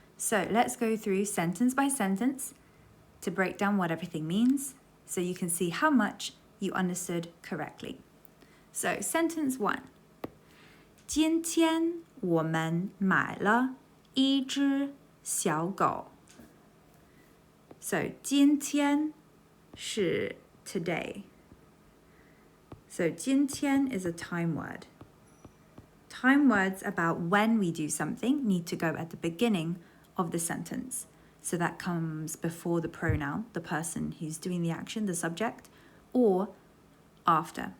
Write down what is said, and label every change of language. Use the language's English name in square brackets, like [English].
[English] So let's go through sentence by sentence to break down what everything means so you can see how much you understood correctly. So sentence 1. [Chinese] 今天我们买了一只小狗。 [English] So 今天是 today. So 今天 is a time word. Time words about when we do something need to go at the beginning of the sentence. So that comes before the pronoun, the person who's doing the action, the subject, or after.